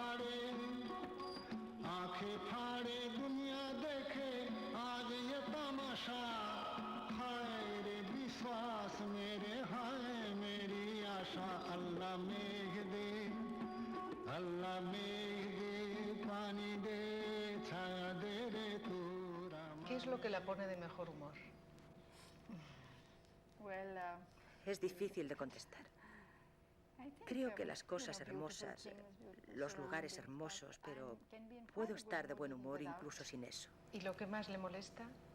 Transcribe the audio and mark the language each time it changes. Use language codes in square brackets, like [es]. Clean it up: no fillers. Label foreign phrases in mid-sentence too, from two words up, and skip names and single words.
[hi] फाड़े दुनिया देखे आज ये तमाशा हाय रे विश्वास मेरे हाय मेरी आशा अल्लाह मेघ दे पानी दे छाया दे रे तू [es] ¿Qué es lo que la pone de mejor humor? Es difícil de contestar. Creo que las cosas hermosas, los lugares hermosos, pero puedo estar de buen humor incluso sin eso. ¿Y lo que más le molesta?